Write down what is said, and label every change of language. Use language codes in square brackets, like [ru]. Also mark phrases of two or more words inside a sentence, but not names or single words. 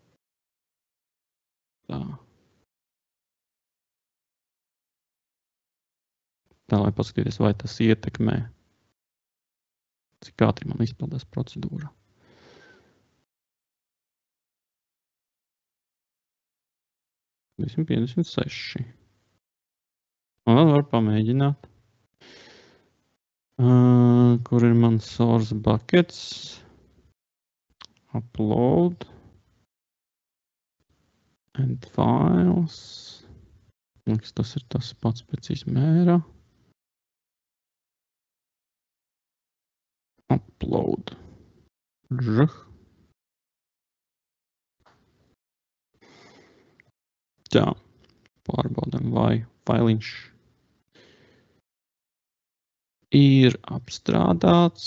[lv] Tā, lai paskatīties, vai tas ietekmē, cik ātri man izpildās procedūra. Visam 56. Un vēl var pamēģināt. Kur ir man [en] source buckets? Upload. And files. [lv] Liekas, tas ir tas pats pēc izmēra. Upload. Tā, pārbaudām, vai failiņš ir apstrādāts.